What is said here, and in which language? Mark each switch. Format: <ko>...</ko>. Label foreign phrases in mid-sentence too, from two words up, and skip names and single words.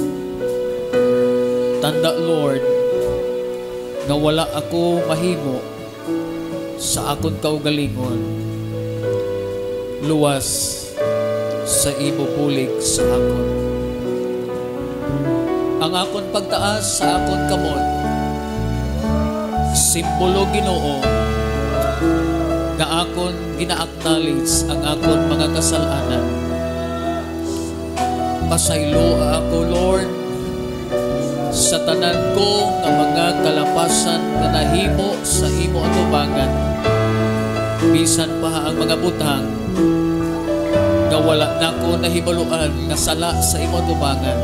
<hil>Tanda, Lord, nga wala ako mahimo sa akon kaugalingon luwas sa imo bulig sa akon. Ang akon pagtaas sa akon kamot, simbolo, Ginoo, nga akon gina-acknowledge ang akon mga kasalanan. Pasaylo ako, Lord, sa tanan ko nga mga kalapasan na nahimo sa imo atubangan. Bisan pa ang mga butang nga wala na ko nahibaluan nga sala sa imo atubangan.</hil>